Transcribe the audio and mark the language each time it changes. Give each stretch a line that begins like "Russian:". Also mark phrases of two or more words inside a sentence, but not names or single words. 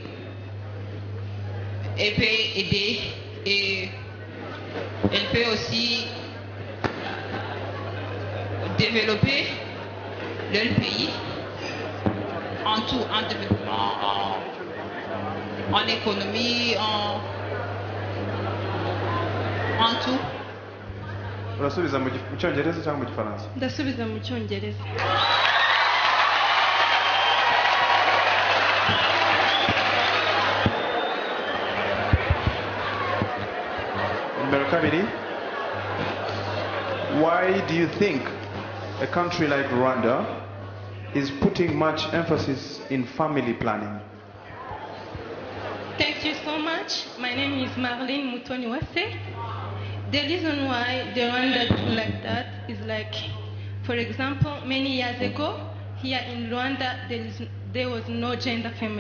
French: elle peut aider et elle peut aussi développer leur pays en tout, en développement, en économie, en tout.
Kinyarwanda: urasubiza mu cyongereza cyangwa mu gifaransa? Ndasubiza mu Cyongereza. Numero kabiri.
English: Why do you think a country like Rwanda is putting much emphasis in family planning? Thank you so much. My name is Marlene Mutoniwase. The reason why the Rwanda do like that is like, for example, many years ago, here in Rwanda, there was no gender family.